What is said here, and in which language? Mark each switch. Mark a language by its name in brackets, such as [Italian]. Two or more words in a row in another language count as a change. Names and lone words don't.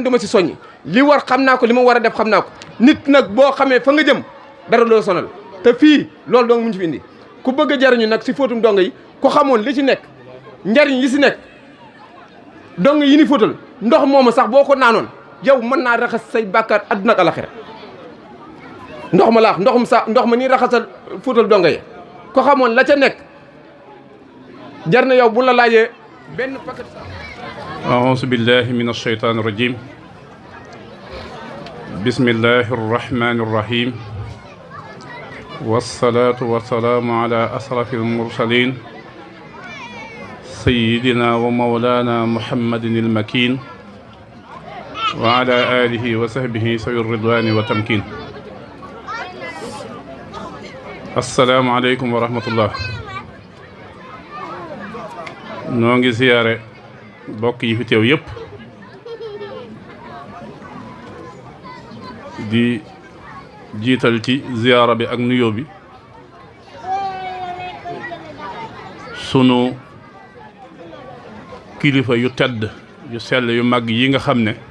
[Wolof] du ma ci soññi li war xam naa ko li ma war a def xam naa ko nit nag boo xamee fa nga jëm dara loo sonal te fii loolu dong mu ñu fi indi ku bëgg a jariñu nag si fóotum dong yi ku xamoon li ci nekk njariñ li si nekk dong yi ni fóotal ndox moomu sax boo ko naanoon yow mën naa raxas say bàkkaar adduna ak alaxira ndox ma laax ndox ma nii raxasal fóotal dong yi ko xamoon la ca nekk jar na yow bu la laajee benn paquet sax. [Arabic] أعوذ بالله من الشيطان الرجيم بسم الله الرحمن الرحيم والصلاة والسلام على أشرف المرسلين سيدنا ومولانا محمد المكين وعلى آله وصحبه سوي الرضوان والتمكين السلام عليكم ورحمة الله [Wolof] nu ngi ziyaara bokk yi fi teew yëpp di jiital ci ziyaara bi ak nuyoo bi sunu kilifa yu tedd yu sell yu mag yi nga xam ne